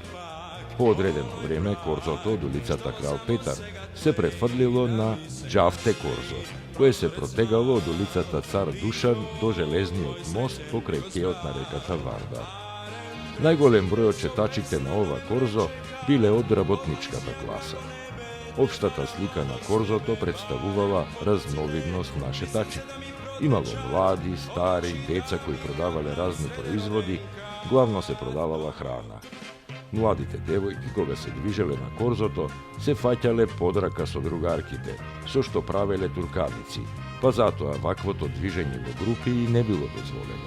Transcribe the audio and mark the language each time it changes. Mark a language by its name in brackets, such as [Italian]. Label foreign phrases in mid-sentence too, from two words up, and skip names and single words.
[Macedonian] По одредено време корзото од улицата Крал Петар се префрлило на Џавте корзо, кое се протегало од улицата Цар Душан до железниот мост покрај кеот на реката Вардар. Најголем број од читачите на ова корзо биле од работничката класа. Општата слика на корзото представувала разновидност на шетачите. Имало млади, стари, дјеца који продавале разни производи, главно се продавала храна. Младите девојки кога се движеле на корзото се фаќале подрака со другарките, со што правеле турканици, па зато овакво то движење у групи и не било дозволено.